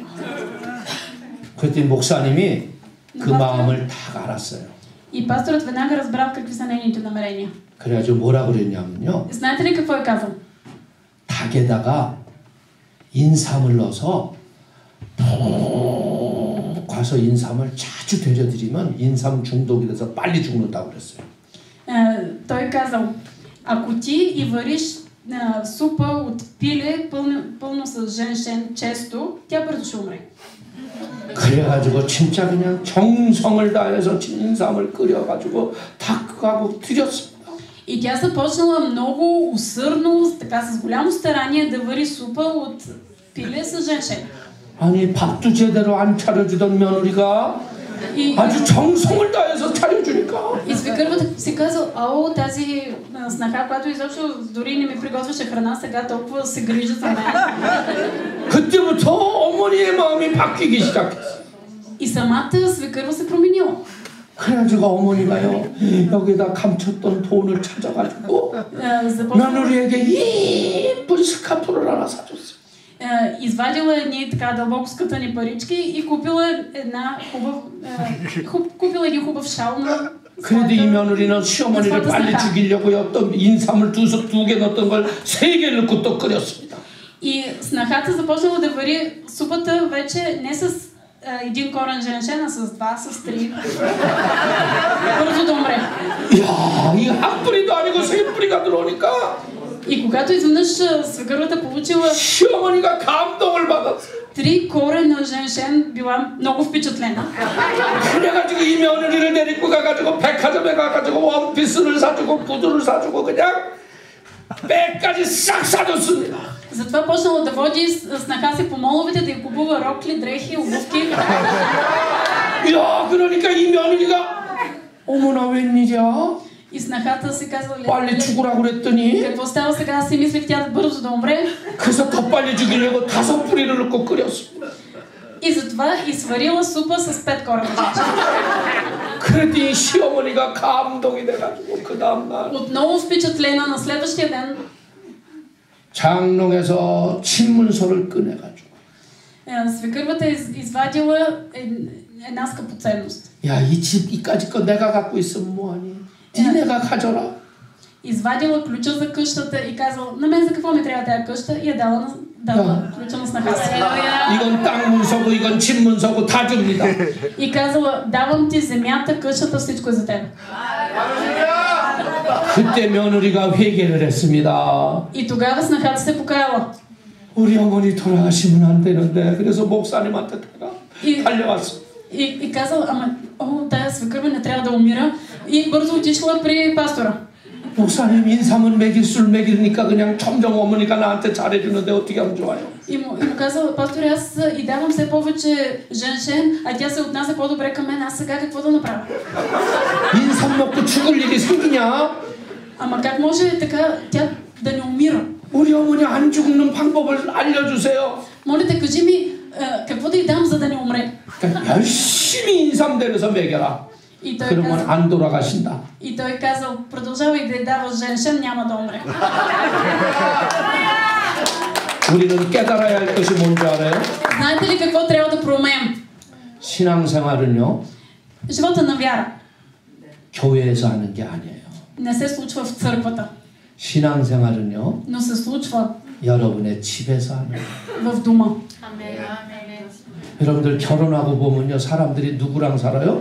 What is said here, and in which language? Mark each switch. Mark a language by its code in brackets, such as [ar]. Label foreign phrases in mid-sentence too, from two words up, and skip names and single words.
[ko] 그랬더니 목사님이 그 마음을 다 알았어요. [bg] И пасторът веднага разбрал какви са нейните намерения. [ko] 그래가지고 뭐라 그랬냐면요. [bg] Знаете ли какво е казал? [ko] 닭에다가 인삼을 넣어서 푹 가서 인삼을 자주 데려드리면 인삼 중독이 돼서 빨리 죽는다고 그랬어요. [bg] Той казал, ако ти и вариш супа от пиле пълно с женшен често, тя бързо ще умре. [ko] 그래가지고 진짜 그냥 정성을 다해서 인삼을 끓여가지고 닭하고 드렸습니다. [bg] И тя започнала много усърдно, така с голямо старание да вари супа от пиле с женшен. [ko] 아니 밥도 제대로 안 차려주던 며느리가 아주 정성을 다해서 차려주니까. [bg] И свекървата си казал, ау, тази снаха, която изобщо дори не ми приготвяше храна, сега толкова се грижи за мен. [ko] 그때부터 어머니의 마음이 바뀌기 시작했어. [bg] И самата свекърва се променила. [ko] 그래가지고 어머니가요 여기다 감췄던 돈을 찾아가지고 며느리에게 이쁜 스카프를 하나 사줬어요. [bg] Извадила едни така дълбоко скътани парички и купила един хубав шал на [ko] 그래도 이 며느리는 시어머니를 빨리 죽이려고요 또 인삼을 두 개 넣었던 걸 3개 넣고 또 끓였습니다. [bg] И снахата започнала да вари супата вече не с един корен женшен, а с 2, с 3. Бързо да умре. [ko] 이야, 이 한 뿌리도 아니고 3뿌리가 들어오니까 [bg] И когато изведнъж свекървата получила [ko] 시어머니가 감동을 받았어. [bg] 3 корена женшен, била много впечатлена. [ko] 그래가지고 이 며느리를 데리고 가가지고 백화점에 가가지고 원피스를 사주고 구두를 사주고 그냥 백까지 싹 사줬습니다. [bg] Затова почнала да води снаха си по моловете, да й купува рокли, дрехи, обувки. [ko] 야, 그러니까 이 며느리가 어머나 웬일이야? [bg] И снахата си казала, [ko] 빨리 죽으라고 그랬더니 [bg] какво става сега? Аз си мислех тя бързо да умре. [ko] 그래서 더 빨리 죽이려고 5 뿌리를 넣고 끓였습니다. [bg] И затова и сварила супа с 5 корена женшен. [ko] 그랬더니 시어머니가 감동이 돼가지고 그 다음날 [bg] Отново впечатлена на следващия ден. [ko] 장롱에서 친문서를 꺼내가지고 [bg] свекървата извадила една скъпоценност. [ko] 야, 이 집 이까지 거 내가 갖고 있으면 뭐하니? 니네가 가져라. [bg] Извадила ключа за къщата и казала, на мен за какво ми трябва тази къща? И я дала ключа на снаха си. [ko] 이건 땅 문서고 이건 집 문서고 다 줍니다. [bg] И казала, давам ти земята, къщата, всичко е за теб. [ko] 그때 며느리가 회개를 했습니다. [bg] И тогава снахата се покаяла. [ko] 우리 어머니 돌아가시면 안 되는데 그래서 목사님한테 달려왔어. [bg] И казала, ама, тая свекърва не трябва да умира. И бързо отишла при пастора. [ko] 목사님 인삼은 먹일 술 먹이니까 그냥 점점 어머니가 나한테 잘해주는데 어떻게 하면 좋아요? [bg] И му казала, пасторе, аз и давам все повече женшен, а тя се отнася по-добре към мен, аз сега какво да направя? [ko] 인삼 먹고 죽을 일이 생기냐? [bg] Ама как може така тя да не умира? [ko] 우리 어머니 안 죽는 방법을 알려주세요. [bg] Моля те, кажи ми, какво да й дам, за да не умре? [ko] 그러니까 열심히 인삼 데려서 먹여라. 그러면 안 돌아가신다. [bg] И той казал, продължавай да й даваш женшен, няма да умре. [ko] 우리는 깨달아야 할 것이 뭔지 알아요? [bg] Знаете ли какво трябва да проумеем? [ko] 신앙생활은요. [bg] живота на вяра [ko] 교회에서 하는 게 아니에요. [bg] не се случва в църквата. [ko] 신앙생활은요. [bg] Но се случва [ko] 여러분의 집에서 하는 거예요. [bg] в дома. [ko] 여러분들 결혼하고 보면요. 사람들이 누구랑 살아요?